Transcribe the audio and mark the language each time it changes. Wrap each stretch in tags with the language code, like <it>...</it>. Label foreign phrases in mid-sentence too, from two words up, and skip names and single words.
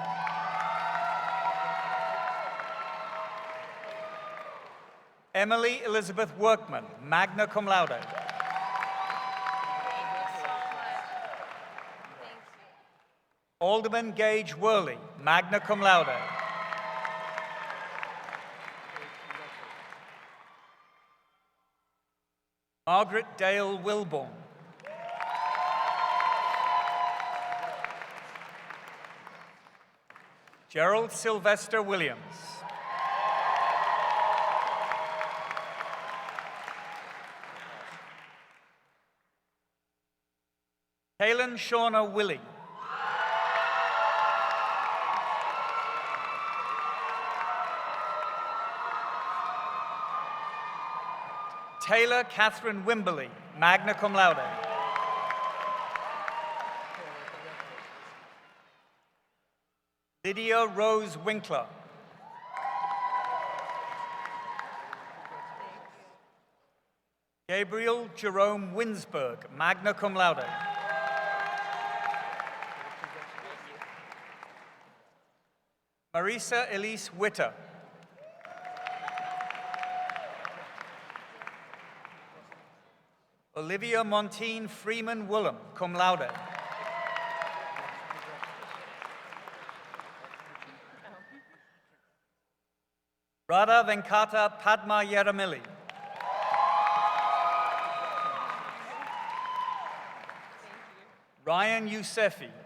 <en>Emily Elizabeth Workman,</en> <la>magna cum laude.</la> <en>Alderman Gage Worley,</en> <la>magna cum laude.</la> <en>Margaret Dale Wilborn. Gerald Sylvester Williams. Kaylin Shauna Willie. Taylor Catherine Wimberley,</en> <la>magna cum laude.</la> <en>Lydia Rose Winkler. Gabriel Jerome Winsberg,</en> <la>magna cum laude.</la> <en>Marisa Elise Witter. Olivia Montine Freeman Woolham,</en> <la>cum laude.</la> <en>Radha Venkata Padma Yeramilli. Ryan Yousefi.</en>